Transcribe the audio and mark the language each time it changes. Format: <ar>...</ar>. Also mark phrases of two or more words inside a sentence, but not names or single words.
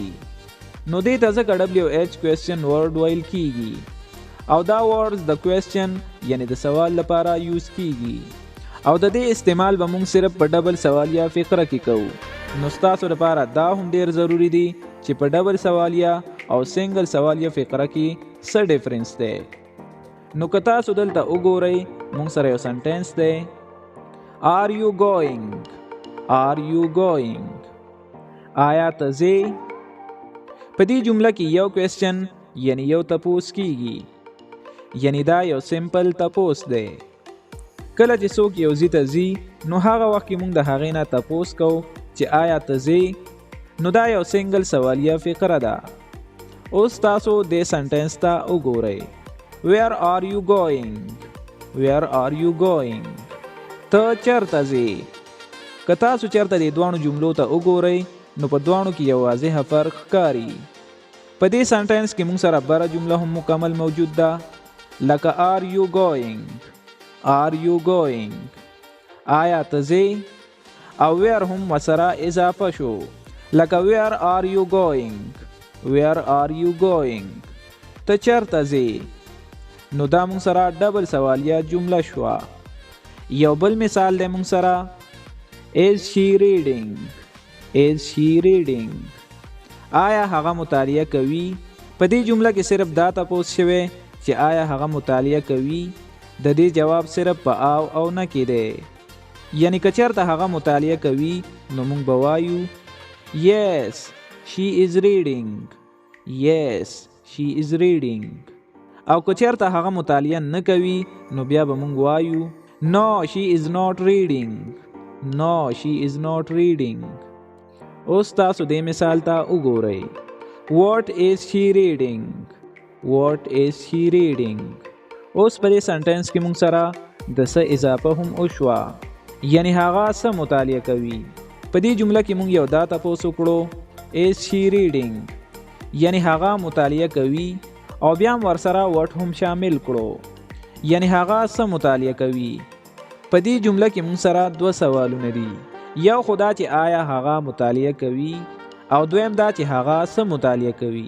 <ps>نو دې ته ځکه</ps> <en>WH question word</en> <ps>ویل کیږي او دا ورډز د کوېسچن یعنی د سوال لپاره یوز کیږي او د دې استعمال به موږ صرف په ډبل سوالیه فقره کې کوو. نو ستاسو لپاره دا هم ډیر ضروری دی چې په ډبل سوالیه او سنگل سوالیه فقره کې څه ډیفرنس دی. نو که تاسو دلته وګورئ موږ سره یو سنټنس دی</ps> <en>Are you going? Are you going?</en> <ps>آیا ته ځې؟ په دې جمله کې یو کوېسچن یعنی یو تپوس کیږي، یعنی دا یو سمپل تپوس دی. کله چې څوک یو ځای ته ځي نو هغه وخت کې موږ د هغې نه تپوس کوو چې آیا ته ځې؟ نو دا یو سنگل سوالیه فقره ده. اوس تاسو دې سنټنس ته وګورئ.</ps> <en>Where are you going? Where are you going?</en> <ps>ته چرته ځې؟ که تاسو چرته دې دواړو جملو ته وګورئ نو په دواړو کې یو واضح فرق ښکاري. په دې سنټنس کې موږ سره بره جمله هم مکمل موجود ده لکه</ps> <en>are you going؟ are you going؟</en> <ps>آیا ته ځې؟ او where هم ورسره اضافه شو لکه</ps> <en>where are you going؟ where are you going؟</en> <ps>ته چرته ځې؟ نو دا موږ سره ډبل سوالیه جمله شوه. یو بل مثال دی موږ سره</ps> <en>is she reading؟ is she reading؟</en> <ps>آیا هغه مطالعه کوي؟ په دې جمله کې صرف دا تپوس شوی چې آیا هغه مطالعه کوي؟ د دې جواب صرف په او نه کې دی. یعنی که چېرته هغه مطالعه کوي نو موږ به وایو</ps> <en>yes she is reading، yes she is reading.</en> <ps>او که چېرته هغه مطالعه نه کوي نو بیا به موږ وایو</ps> <en>no she is not reading، no she is not reading.</en> <ps>اوس تاسو دې مثال ته وګورئ.</ps> <en>what is she reading؟ what is she reading؟</en> <ps>اوس په دې سنټنس کې موږ سره د څه اضافه هم وشوه، یعنی هغه څه مطالعه کوي. په دې جمله کې موږ یو دا تپوس وکړو</ps> <en>is she reading؟</en> <ps>یعنی هغه مطالعه کوي او بیا هم ورسره what هم شامل کړو، یعنی هغه څه مطالعه کوي. په دې جمله کې موږ سره دوه سوالونه دي. یو خدا چې آیا هغه مطالعه کوي او دویم دا چې هغه څه مطالعه کوي.</ps>